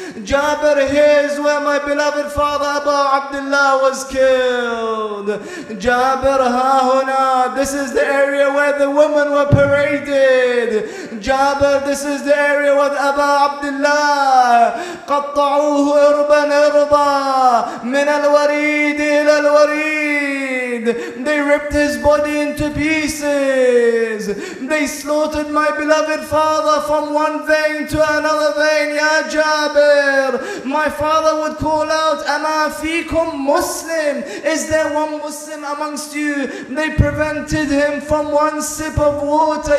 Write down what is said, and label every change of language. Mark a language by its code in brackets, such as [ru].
[en] Jabir, here's where my beloved father Abu Abdullah was killed. Jabir, [ar] ha huna, [en] this is the area where the women were paraded. Jabir, this is the area with Abu Abdullah. [ar] قطعوه إربا إربا من الوريد إلى الوريد. [en] They ripped his body into pieces. They slaughtered my beloved father from one vein to another vein. Ya Jabir, my father would call out, [ar] Ama fikum Muslim? [en] Is there one Muslim amongst you? They prevented him from one sip of water.